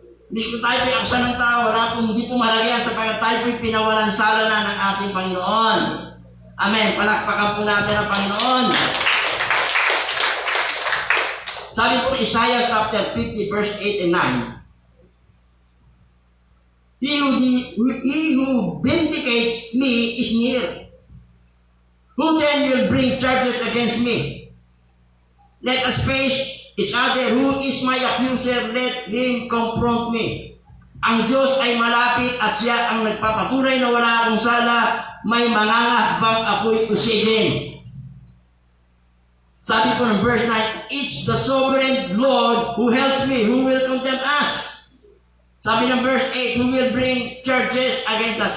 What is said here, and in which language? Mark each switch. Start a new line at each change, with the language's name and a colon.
Filipino: Miski tayo po'y aksa ng tao, wala pong hindi po mahalaga yan sapagkat tayo po'y pinawalang sala na ng ating Panginoon. Amen. Palakpakan po natin ang Panginoon. Sabi po
English: Isaiah chapter 50 verse 8 and 9, He who vindicates me is near. Who then will bring charges against me? Let us face each other. Who is my accuser? Let him confront me.
Filipino: Ang Diyos ay malapit at siya ang nagpapatunay na wala akong sala. May mangangasbang ako'y usigin. Sabi po ng
English: verse 9, it's the sovereign Lord who helps me. Who will condemn us?
Filipino: Sabi ng
English: verse 8, who will bring charges against us?